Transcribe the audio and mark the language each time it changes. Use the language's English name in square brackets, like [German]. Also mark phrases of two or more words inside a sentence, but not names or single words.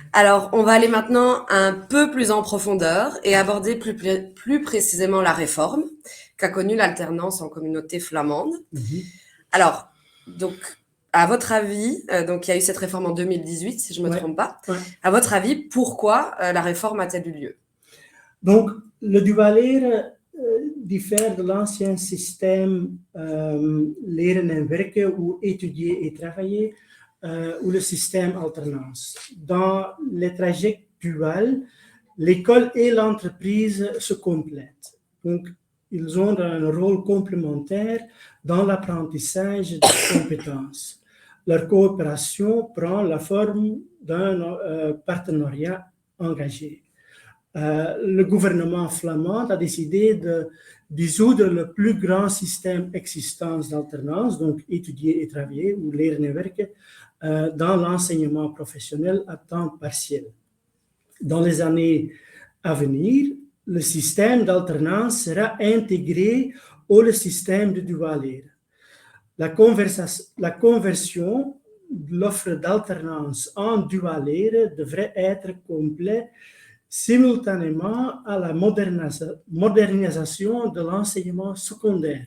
[French] Alors, on va aller maintenant un peu plus en profondeur et aborder plus précisément la réforme qu'a connue l'alternance en communauté flamande. Alors, donc, à votre avis, donc il y a eu cette réforme en 2018, si je ne me trompe pas. À votre avis, pourquoi la réforme a-t-elle eu lieu? Donc, le dualeren diffère de l'ancien système [Dutch] leren en werken [French] ou étudier et travailler, ou le système alternance. Dans les trajets duals, l'école et l'entreprise se complètent. Donc, ils ont un rôle complémentaire dans l'apprentissage des compétences. Leur coopération prend la forme d'un partenariat engagé. Le gouvernement flamand a décidé de dissoudre le plus grand système existant d'alternance, donc étudier et travailler, ou [Dutch] leren en werken, [French] dans l'enseignement professionnel à temps partiel. Dans les années à venir, le système d'alternance sera intégré au système de [Dutch] dual leren. [French] La conversion de l'offre d'alternance en [Dutch] dual leren [French] devrait être complète simultanément à la modernisation de l'enseignement secondaire.